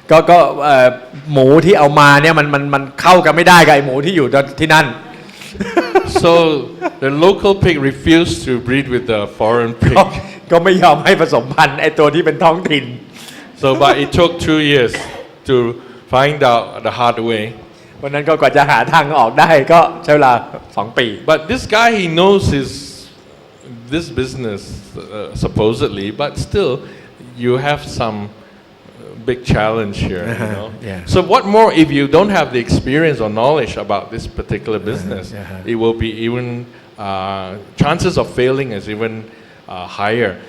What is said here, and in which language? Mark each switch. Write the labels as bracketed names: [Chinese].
[Thai] ก็หมูที่เอามาเนี่ยมันเข้ากันไม่ได้กับไอหมูที่อยู่ที่นั่น [English] So the local pig refused to breed with the foreign pig. [Thai] ก็ไม่ยอมให้ผสมพันธุ์ไอตัวที่เป็นท้องถิ่น [English] So but it took 2 years to find out the hard way. [Thai] วันนั้นก็กว่าจะหาทางออกได้ก็ใช้เวลา2 ปี [English] But this guy, he knows this business supposedly, but still you have some big challenge here. Yeah. So what more if you don't have the experience or knowledge about this particular business? It will be even chances of failing is even higher.